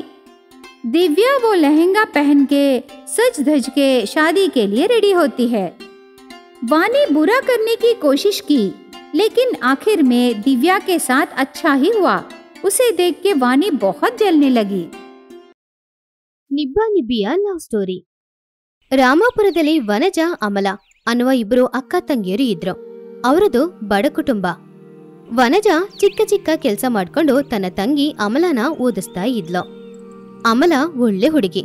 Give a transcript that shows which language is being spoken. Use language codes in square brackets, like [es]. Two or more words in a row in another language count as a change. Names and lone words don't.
[hi] दिव्या वो लहंगा पहन के सज धज के शादी के लिए रेडी होती है। वानी बुरा करने की कोशिश की, लेकिन आखिर में दिव्या के साथ अच्छा ही हुआ। उसे देख के वानी बहुत जलने लगी। [kn] ನಿಬ್ಬ ನಿಬ್ಬಿಯ [en] love story. [kn] ರಾಮಾಪುರದಲ್ಲಿ ವನಜ ಅಮಲ ಅನ್ನುವ ಇಬ್ರು ಅಕ್ಕ ತಂಗಿಯರು ಇದ್ರು. ಅವರದು ಬಡ ಕುಟುಂಬ. ವನಜ ಚಿಕ್ಕ ಚಿಕ್ಕ ಕೆಲಸ ಮಾಡ್ಕೊಂಡು ತನ್ನ ತಂಗಿ ಅಮಲನ ಓದಿಸ್ತಾ ಇದ್ಲು. ಅಮಲ ಒಳ್ಳೆ ಹುಡುಗಿ.